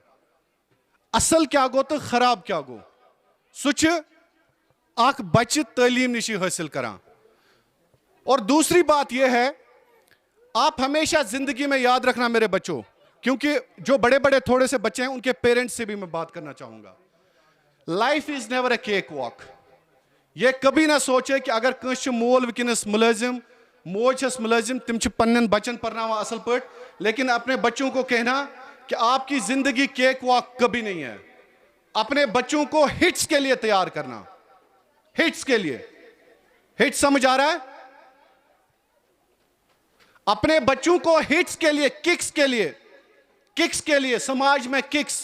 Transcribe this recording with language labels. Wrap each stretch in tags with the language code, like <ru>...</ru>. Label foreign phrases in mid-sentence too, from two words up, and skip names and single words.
<ks>असल क्या गो तो खराब क्या गो, सुच आख बच्चे तालीम निशी हासिल करा.</ks> <ur>اور دوسری بات یہ ہے، آپ ہمیشہ زندگی میں یاد رکھنا میرے بچوں، کیونکہ جو بڑے بڑے تھوڑے سے بچے ہیں ان کے پیرنٹس سے بھی میں بات کرنا چاہوں گا.</ur> <en>Life is never a cake walk.</en> <ur>یہ کبھی نہ سوچے کہ</ur> <ks>अगर कंस मोल वनस मुलाजिम, मोज मुलाजिम, तिम पन्न बच्चन पढ़ना असल पट,</ks> <ur>لیکن اپنے بچوں کو کہنا کہ آپ کی زندگی</ur> <en>cake walk</en> <ur>کبھی نہیں ہے. اپنے بچوں کو ہٹس کے لیے تیار کرنا. ہٹس کے لیے، ہٹس سمجھ آ رہا ہے? اپنے بچوں کو ہٹس کے لیے، ککس کے لیے، ککس کے لیے، سماج میں ککس.</ur>